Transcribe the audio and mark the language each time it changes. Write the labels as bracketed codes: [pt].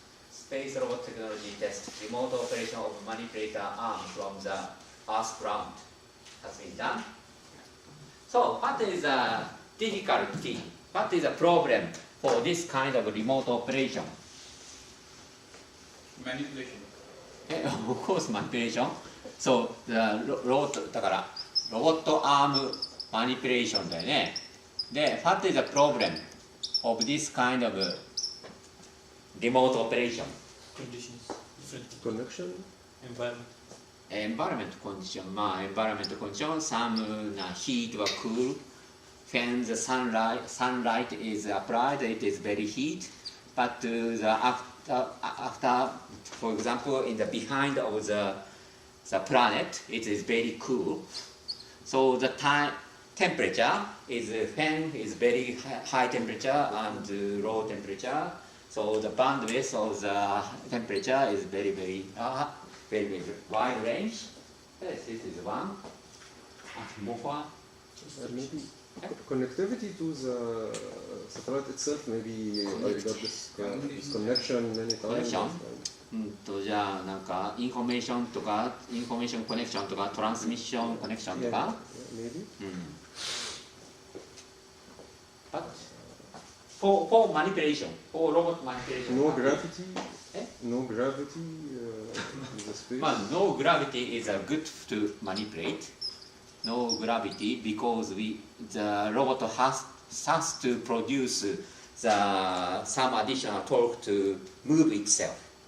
[en] Space robot technology test, remote operation of manipulator arm from the Earth ground has been done. So what is a difficulty? What is a problem for this kind of remote operation? Manipulation. Of course, manipulation. So the robot [ja] だからロボットアームマニピュレーションだよね。 [en] で、what is the problem of this kind of remote operation? Conditions. Connection? Environment. Environment condition. Environment condition. Some heat or cool. When the sunlight is applied, it is very heat. But after, for example, in the behind of the planet, it is very cool. So the temperature is fan is very high temperature and low temperature. So the bandwidth of the temperature is very wide range. Yes, this is one. More. Maybe connectivity to the satellite itself, maybe I got this connection many times. Connection? [ja] じゃあなんかインフォメーションとかインフォメーションコネクションとかトランスミッションコネクションとか [en] Maybe. But for manipulation, for robot manipulation. No gravity. Eh? No gravity in the space. No gravity is good to manipulate. No gravity because the robot has to produce some additional torque to move itself.